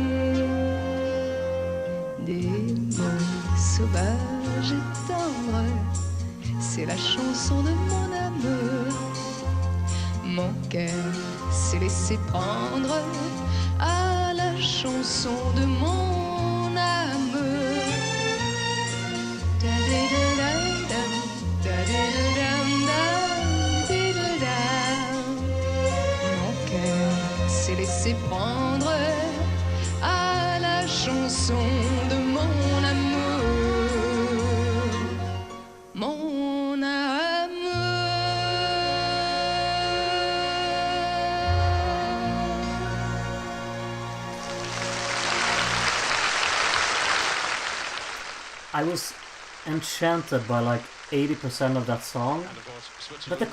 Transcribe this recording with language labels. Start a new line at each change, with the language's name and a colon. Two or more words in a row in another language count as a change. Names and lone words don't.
French: Des mots sauvages et tendres, c'est la chanson de mon amour. Mon cœur s'est laissé prendre à la chanson de mon amour. Da-di-da-da-dam, da-di-da-dam-dam, di-da-dam. Mon cœur s'est laissé prendre à la chanson de mon amour. Mon amour.
English: I was enchanted by like 80% of that song, And of course, but the